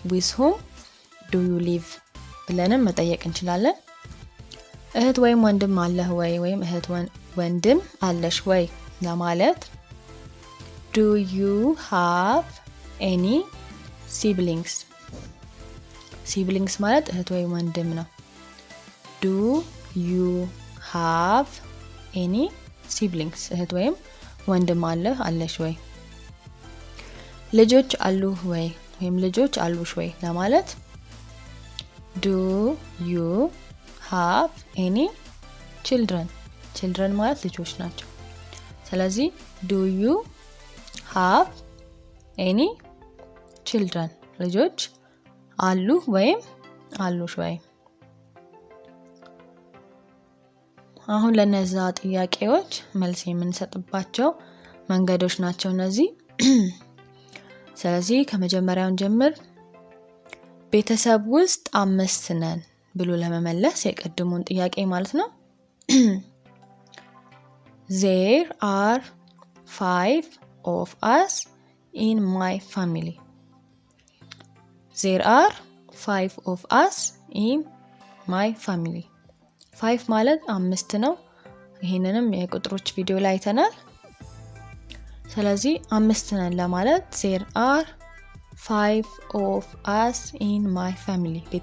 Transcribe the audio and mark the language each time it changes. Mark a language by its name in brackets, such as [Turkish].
[English] with whom do you live [Amharic] ብለንም መጠየቅ እንችላለን። እህት ወይም ወንድም አለህ ወይ ወይም እህት ወንድም አለሽ ወይ ለማለት [English] do you have any siblings? siblings [Amharic] ማለት እህት ወይም ወንድም ነው። [English] do you have any siblings? [Amharic] እህት ወይም ወንድም አለህ አለሽ ወይ? ልጆች አሉህ ወይ ወይም ልጆች አሉሽ ወይ ለማለት [English] do you have any children? children [Amharic] ማለት ልጆች ናቸው። ስለዚህ [English] do you have any children? [Amharic] ልጆች አሉ ወይም አሉሽ ወይ? አሁን ለነዛ ጥያቄዎች መልስ የምንሰጥባቸው መንገዶች ናቸው እነዚህ። ስለዚህ ከመጀመሪያው ጀምር። ቤተሰብ ውስጥ 5 ነን ብሎ ለመመለስ የቀድሙን ጥያቄ ማለት ነው። [English] There are 5 of us in my family. There are 5 of us in my family. [Amharic] 5 ማለት 5 ነው። ይሄንንም የቁጥሮች ቪዲዮ ላይ አይተናል። ስለዚህ 5 ነን ለማለት [English] there are 5 of us in my family.